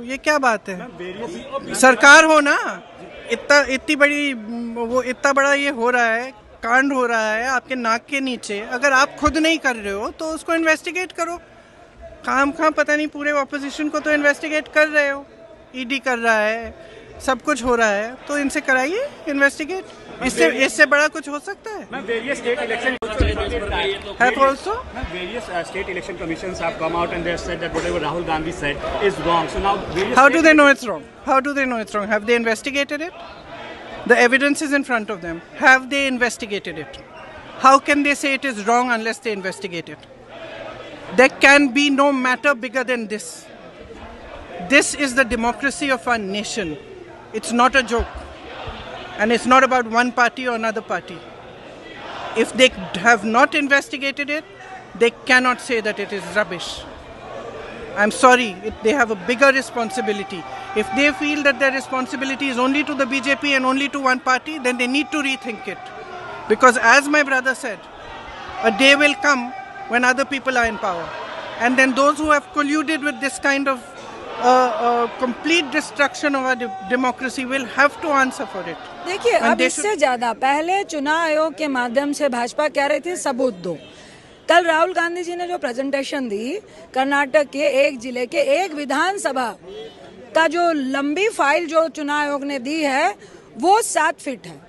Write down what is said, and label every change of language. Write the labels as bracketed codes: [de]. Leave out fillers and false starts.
[hi] ये क्या बात है? सरकार हो ना, इतनी बड़ी, वो इतना बड़ा ये हो रहा है, कांड हो रहा है आपके नाक के नीचे, अगर आप खुद नहीं कर रहे हो तो उसको इन्वेस्टिगेट करो। खाम पता नहीं पूरे ऑपोजिशन को तो इन्वेस्टिगेट कर रहे हो, ईडी कर रहा है, सब कुछ हो रहा है, तो इनसे कराइए इन्वेस्टिगेट। इससे बड़ा कुछ हो सकता है? [en] Various state election Have also? various state election commissions have come out and they have said that whatever Rahul Gandhi said is wrong. So now various How do they know it's wrong? How do they know it's wrong? Have they investigated it? The evidence is in front of them. Have they investigated it? How can they say it is wrong unless they investigate it? There can be no matter bigger than this. This is the democracy of our nation. It's not a joke. And it's not about one party or another party. If they have not investigated it, they cannot say that it is rubbish. I'm sorry, they have a bigger responsibility. If they feel that their responsibility is only to the BJP and only to one party, then they need to rethink it. Because as my brother said, a day will come when other people are in power. And then those who have colluded with this kind of complete destruction of our democracy will have to answer for it. [hi] देखिए, अब इससे ज्यादा पहले चुनाव आयोग के माध्यम से भाजपा कह रही थी सबूत दो। कल राहुल गांधी जी ने जो प्रेजेंटेशन दी, कर्नाटक के एक जिले के एक विधानसभा का जो लंबी फाइल जो चुनाव आयोग ने दी है, वो 7 फीट है।